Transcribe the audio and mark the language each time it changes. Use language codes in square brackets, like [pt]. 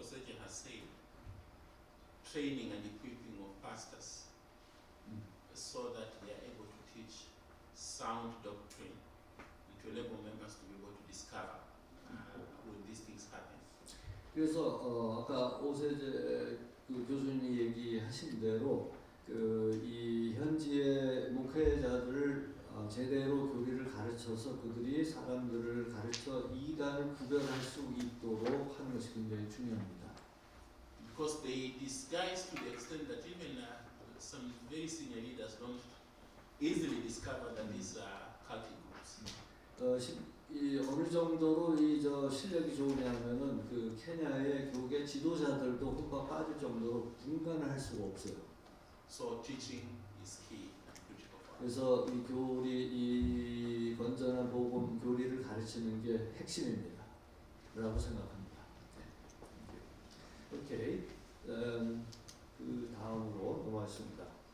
[en] Seji has said, training and equipping of pastors so that they are able to teach sound doctrine and to enable members to be able to discover when these things happen. [ko] 그래서 아까 오세재 그 교수님이 얘기하신 대로 이 현지의 목회자들을 제대로 교리를 가르쳐서 그들이 사람들을 가르쳐 이단을 구별할 수 있도록 하는 것이 굉장히 중요합니다. [en] Because they disguise to the extent that even some very senior leaders don't easily discover that these are cultic groups. [ko] 어느 정도로 실력이 좋으냐면은 그 케냐의 교계 지도자들도 흠뻑 빠질 정도로 분간을 할 수가 없어요. [en] So teaching is key and critical for [ko] 그래서 이 교리, 이 건전한 복음 교리를 가르치는 게 핵심입니다. 라고 생각합니다. 오케이. 그 다음으로 넘어가겠습니다.